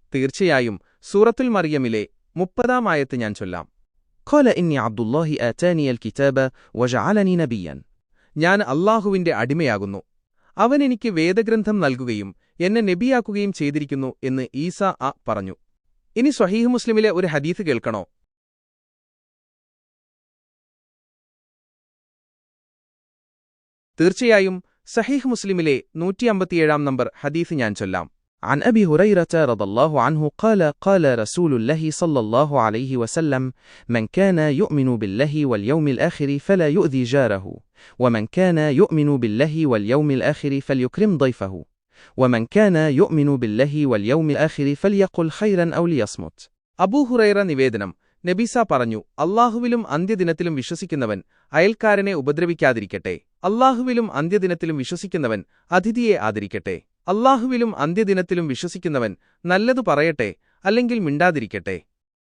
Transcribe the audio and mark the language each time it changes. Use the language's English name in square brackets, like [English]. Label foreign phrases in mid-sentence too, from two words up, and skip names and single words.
[Malayalam] തീർച്ചയായും സൂറത്തുൽ മറിയമിലെ 30-ാം ആയത്ത് ഞാൻ ചൊല്ലാം. [Arabic] قال إني عبد الله آتاني الكتاب وجعلني نبيا. [Malayalam] ഞാൻ അല്ലാഹുവിന്റെ അടിമയാകുന്നു, അവൻ എനിക്ക് വേദഗ്രന്ഥം നൽകുകയും എന്നെ നബിയാക്കുകയും ചെയ്തിരിക്കുന്നു എന്ന് ഈസാ പറഞ്ഞു. ഇനി സ്വഹീഹ് മുസ്ലിമിലെ ഒരു ഹദീസ് കേൾക്കണോ? തീർച്ചയായും സഹീഹ് മുസ്ലിമിലെ 157-ാം നമ്പർ ഹദീസ് ഞാൻ ചൊല്ലാം. [Arabic] عن أبي هريرة رضي الله عنه قال قال رسول الله صلى الله عليه وسلم من كان يؤمن بالله واليوم الآخر فلا يؤذي جاره ومن كان يؤمن بالله واليوم الآخر فليكرم ضيفه ومن كان يؤمن بالله واليوم الآخر فليقل خيرا أو ليصمت. [Malayalam] അബൂ ഹുറൈറ നിവേദനം, നബീസ പറഞ്ഞു, അല്ലാഹുവിലും അന്ത്യദിനത്തിലും വിശ്വസിക്കുന്നവൻ അയൽക്കാരനെ ഉപദ്രവിക്കാതിരിക്കട്ടെ. അല്ലാഹുവിലും അന്ത്യദിനത്തിലും വിശ്വസിക്കുന്നവൻ അതിഥിയെ ആദരിക്കട്ടെ. അല്ലാഹുവിലും അന്ത്യദിനത്തിലും വിശ്വസിക്കുന്നവൻ നല്ലതു പറയട്ടെ, അല്ലെങ്കിൽ മിണ്ടാതിരിക്കട്ടെ.